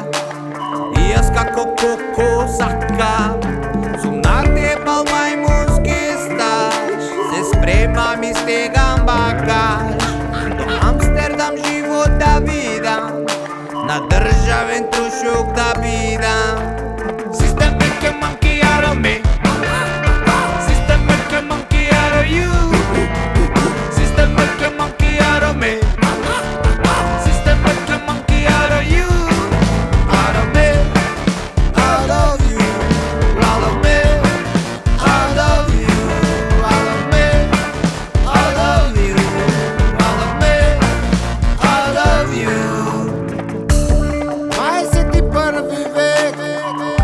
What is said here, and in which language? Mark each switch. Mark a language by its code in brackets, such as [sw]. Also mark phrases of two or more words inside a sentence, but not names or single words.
[mk] И јас како Коко сака. Сумнати е пал мајмунски стаж. Се спремам и стегам багаж. До Амстердам живот да видам. На државен трошок да бидам. [en] System make a monkey out of me. System make a monkey out of you. System make a monkey out of me. System make a monkey out of you. Out of me. Out of you. Out of me. Out of you. Out of me. Out of you. Out of me. Out of you. [mk] 21 век